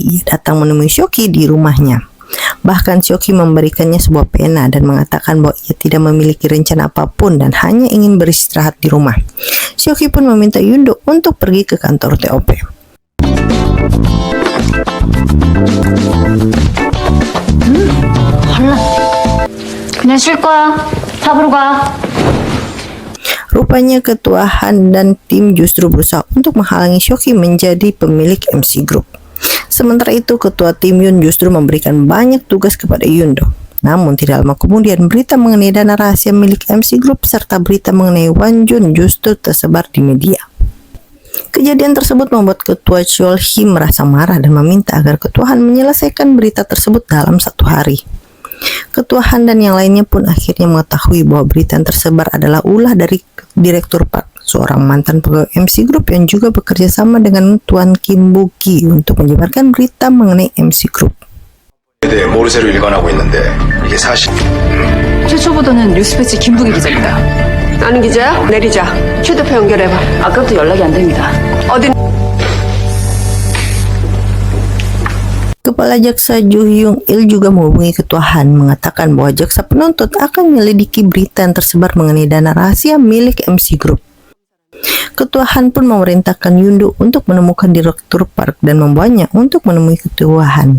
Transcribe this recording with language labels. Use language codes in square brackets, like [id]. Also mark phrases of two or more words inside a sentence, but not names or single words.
[id] Ia datang menemui Shoki di rumahnya. Bahkan Shoki memberikannya sebuah pena dan mengatakan bahwa ia tidak memiliki rencana apapun dan hanya ingin beristirahat di rumah. Shoki pun meminta Yundo untuk pergi ke kantor TOP. [ko] 그냥 쉴 거야. 잡으러 가. [id] Rupanya ketua Han dan tim justru berusaha untuk menghalangi Shoki menjadi pemilik MC Group. Sementara itu ketua tim Yun justru memberikan banyak tugas kepada Yundo. Namun tidak lama kemudian berita mengenai dana rahasia milik MC Group serta berita mengenai Wan Jun justru tersebar di media. Kejadian tersebut membuat ketua Chol Hee merasa marah dan meminta agar ketua Han menyelesaikan berita tersebut dalam 1 hari. Ketua Han dan yang lainnya pun akhirnya mengetahui bahwa berita yang tersebar adalah ulah dari Direktur Park, seorang mantan pegawai MC Group yang juga bekerja sama dengan Tuan Kim Boo-ki untuk menyebarkan berita mengenai MC Group. [ko] 대해 모르쇠로 일관하고 있는데 이게 사실 최초 보도는 뉴스패치 김부기 기자입니다. 아는 기자야? 내리자. 휴대폰 연결해봐. 아까부터 연락이 안 됩니다. 어디 [id] Kepala Jaksa Jo Hyung Il juga menghubungi Ketua Han mengatakan bahwa jaksa penuntut akan menyelidiki berita yang tersebar mengenai dana rahasia milik MC Group. Ketua Han pun memerintahkan Yundo untuk menemukan Direktur Park dan membawanya untuk menemui Ketua Han.